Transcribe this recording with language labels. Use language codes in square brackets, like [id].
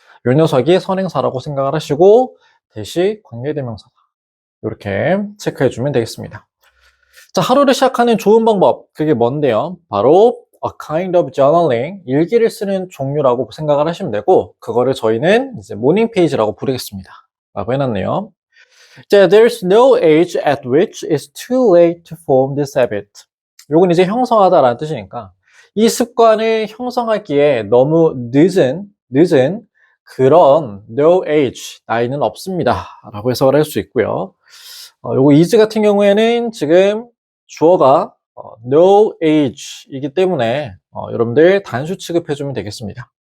[ko] 요 녀석이 선행사라고 생각을 하시고 대시 관계대명사다. 이렇게 체크해 주면 되겠습니다. 자, 하루를 시작하는 좋은 방법. 그게 뭔데요? 바로 [en] a kind of journaling, [ko] 일기를 쓰는 종류라고 생각을 하시면 되고, 그거를 저희는 이제 모닝 페이지라고 부르겠습니다. 라고 해놨네요. 자, [en] there's no age at which it's too late to form this habit. [ko] 요건 이제 형성하다라는 뜻이니까 이 습관을 형성하기에 너무 늦은 그런 [en] no age, [ko] 나이는 없습니다. 라고 해석을 할 수 있고요. 요거 is 같은 경우에는 지금 주어가 [en] no age [ko] 이기 때문에 여러분들 단수 취급해주면 되겠습니다.